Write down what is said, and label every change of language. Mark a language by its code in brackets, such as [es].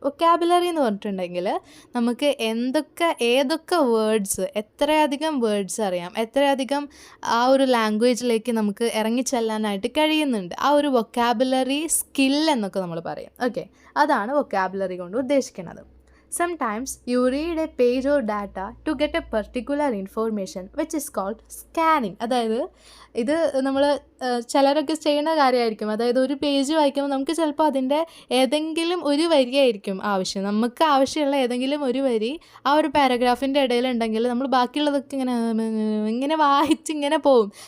[ml] Vocabulary എന്ന് പറഞ്ഞിട്ടുണ്ടെങ്കിൽ നമുക്ക് ഏതൊക്കെ വേർഡ്സ്, എത്രയധികം വേർഡ്സ് അറിയാം, എത്രയധികം ആ ഒരു ലാംഗ്വേജിലേക്ക് നമുക്ക് ഇറങ്ങിച്ചെല്ലാനായിട്ട് കഴിയുന്നുണ്ട്, ആ ഒരു വൊക്കാബുലറി സ്കിൽ എന്നൊക്കെ നമ്മൾ പറയും. ഓക്കെ, അതാണ് വൊക്കാബുലറി കൊണ്ട് ഉദ്ദേശിക്കുന്നത്. [en] Sometimes you read a page or data to get a particular information which is called scanning. [ml] അതായത് ഇത് നമ്മൾ ചിലരൊക്കെ ചെയ്യുന്ന കാര്യമായിരിക്കും. അതായത് ഒരു പേജ് വായിക്കുമ്പോൾ നമുക്ക് ചിലപ്പോൾ അതിൻ്റെ ഏതെങ്കിലും ഒരു വരിയായിരിക്കും ആവശ്യം, നമുക്ക് ആവശ്യമുള്ള ഏതെങ്കിലും ഒരു വരി ആ ഒരു പാരഗ്രാഫിൻ്റെ ഇടയിലുണ്ടെങ്കിൽ നമ്മൾ ബാക്കിയുള്ളതൊക്കെ ഇങ്ങനെ വായിച്ച് ഇങ്ങനെ പോകും.